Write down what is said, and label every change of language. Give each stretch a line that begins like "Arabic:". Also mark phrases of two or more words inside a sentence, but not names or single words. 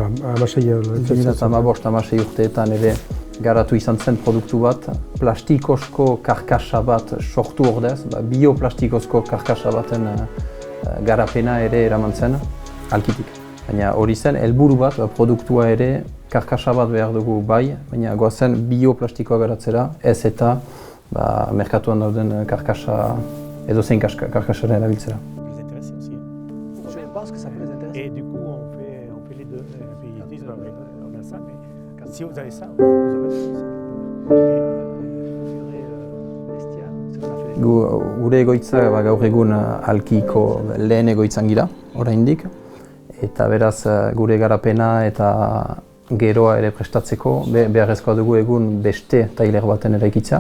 Basque: 2015 urteetan ere garatu izan zen produktu bat, plastikozko karkasa bat sortu ordez, bioplastikozko karkasa baten garapena ere eraman zen, alkitik. Baina hori zen, helburu bat, produktua ere karkasa bat behar dugu bai, baina goazen bioplastikoa garatzera, ez eta merkatuan dauden karkasa, edozein karkasaren erabiltzera.
French: Si vous avez ça,
Basque: Gure egoitza gaur egun alkiko lehen egoitzan gira, oraindik, eta beraz gure garapena eta geroa ere prestatzeko beharrezkoa dugu egun beste tailer baten eraikitza.